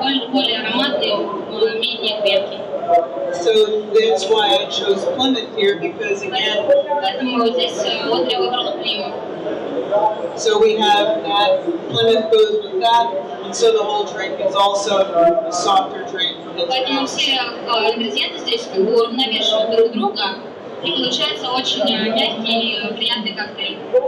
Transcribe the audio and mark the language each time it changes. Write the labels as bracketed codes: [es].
[ru] Более ароматный, менее крепкий. [en] So that's why I chose Plymouth here, because again. [ru] Поэтому здесь Одри выбрала Плимут. [en] So we have that, Plymouth goes with that, and so the whole drink is also a softer drink. [ru] Поэтому все ингредиенты здесь как бы уравновешивают друг друга, и получается очень мягкий и приятный коктейль.